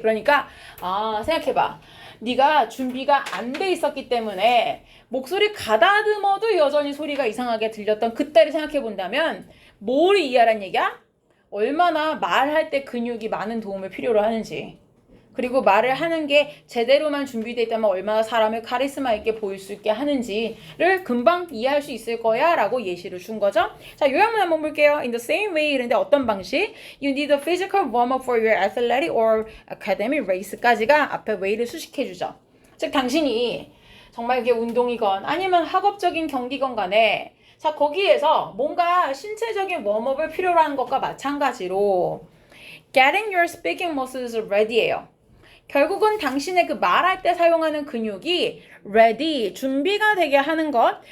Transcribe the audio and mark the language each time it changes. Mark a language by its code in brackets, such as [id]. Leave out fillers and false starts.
[ko] 그러니까 생각해봐. 네가 준비가 안 돼 있었기 때문에 목소리 가다듬어도 여전히 소리가 이상하게 들렸던 그때를 생각해 본다면 뭘 이해하란 얘기야? 얼마나 말할 때 근육이 많은 도움을 필요로 하는지, 그리고 말을 하는 게 제대로만 준비되어 있다면 얼마나 사람을 카리스마 있게 보일 수 있게 하는지를 금방 이해할 수 있을 거야 라고 예시를 준 거죠. 자, 요약문 한번 볼게요. [en] In the same way [ko] 이런데 어떤 방식? [en] You need a physical warm-up for your athletic or academic race까지가 앞에 way를 수식해 주죠. [ko] 즉 당신이 정말 이게 운동이건 아니면 학업적인 경기건 간에 자 거기에서 뭔가 신체적인 웜업을 필요로 하는 것과 마찬가지로 [en] getting your speaking muscles ready [ko] 예요. 결국은 당신의 그 말할 때 사용하는 근육이 ready, 준비가 되게 하는 것.